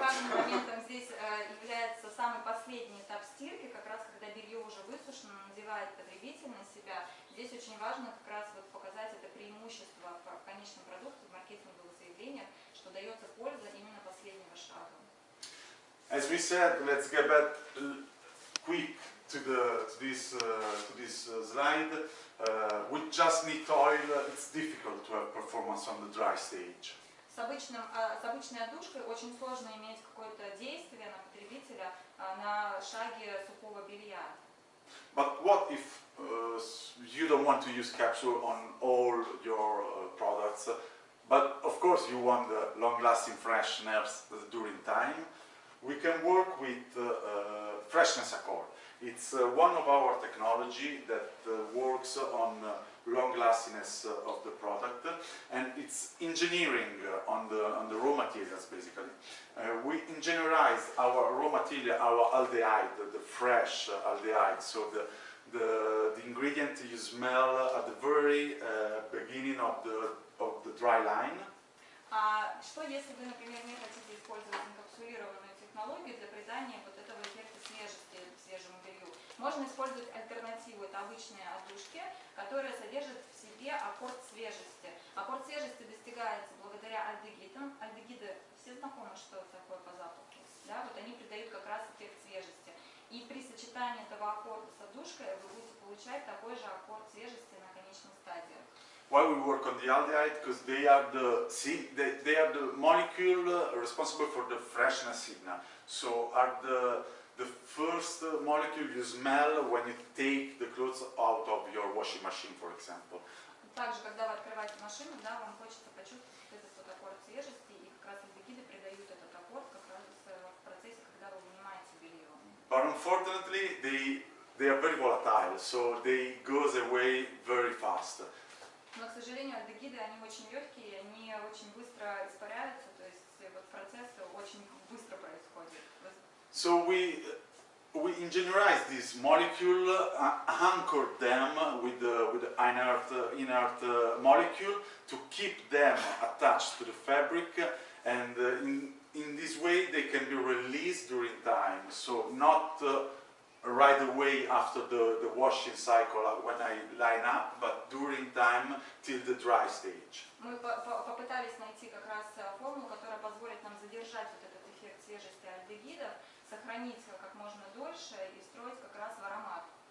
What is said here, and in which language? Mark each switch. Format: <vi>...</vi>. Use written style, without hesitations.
<ru>важным моментом здесь является самый последний этап стирки, как раз когда белье уже высушено, надевает потребитель на себя. Здесь очень важно как раз вот показать это преимущество в конечном продукте, в маркетинговых заявлениях, что дается польза именно последнего шага.</ru> <en>As we said, let's get back quick to this slide. With just neat oil, it's difficult to have performance on the dry stage.</en> <ru>С обычной одушкой очень сложно иметь какое-то действие на потребителя на шаге сухого белья.</ru> <en>But what if you don't want to use capsule on all your products, but of course you want the long-lasting freshness during time? We can work with freshness accord. It's one of our technology that works on long-lastingness of the product, and it's engineering on the raw materials basically. We engineerize our raw material, our aldehyde, the fresh aldehyde, so the ingredient you smell at the very beginning of the dry line.</en> <ru>А что если вы, например, не хотите использовать инкапсулированную технологию для придания вот этого эффекта свежести свежему белью? Можно использовать альтернативу, это обычные одушки, которые содержат в себе аккорд свежести. Аккорд свежести достигается благодаря альдегидам. Альдегиды все знакомы, что такое по запаху. Да? Вот они придают как раз эффект свежести. И при сочетании этого аккорда с одушкой вы будете получать такой же аккорд свежести на конечной стадии.</ru> <en>Why we work on the aldehyde? Because they are the molecule responsible for the freshness signal. So are the first molecule you smell when you take the clothes out of your washing machine, for example.</en> <ru>Также, когда вы открываете машину, да, вам хочется почувствовать этот вот аккорд свежести, и как раз альдегиды придают этот аккорд как раз в процессе, когда вы вынимаете белье.</ru> <en>But unfortunately, they are very volatile, so they goes away very fast.</en> <ru>Но, к сожалению, альдегиды, они очень легкие, они очень быстро испаряются, то есть вот процесс очень быстро происходит.</ru> <en>So we engineerize this molecule, anchor them with the inert molecule to keep them attached to the fabric, and in this way they can be released during time. So not right away after the washing cycle when I line up, but during time till the dry stage.</en> <ru>Мы попытались найти как раз формулу, которая позволит нам задержать вот этот эффект свежести альдегидов, сохранить как можно дольше и строить как раз в аромат.</ru>